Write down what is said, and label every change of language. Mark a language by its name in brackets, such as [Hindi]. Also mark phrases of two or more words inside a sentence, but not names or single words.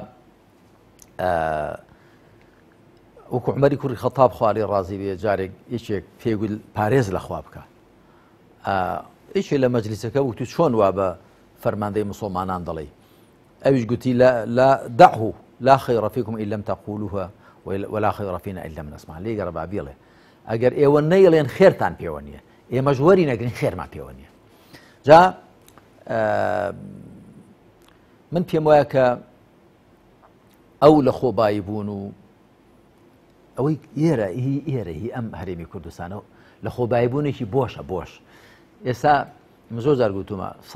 [Central Kurdish] وەکو عومەری کوڕی خەتاب خواری ڕازی بێ جارێک یەکێک پێگوت پارێز لە خوا بکە یەکێک لە مەجلیسەکە وتو چۆن وا بە فەرماندەی موسڵمانان دەڵێ ئەویش گوتی [Arabic] لا دعه لا خير فيكم إن لم تقولوها ولا خير فينا إن لم نسمع [Central Kurdish] لێگەڕ با بێڵێ ئەگەر ئێوە نەیڵێن خێرتان پێوە نییە ئێمە ژوەری نەگرین خێرمان پێوە نییە جا من پێم وایە کە ئەو لە خۆبایی بوون و ئەوەی ئێرە هی ئەم هەرێمی کوردستانە لە خۆبایی بوونێکی بۆشە بۆش ئێستا زۆر جار گوتومە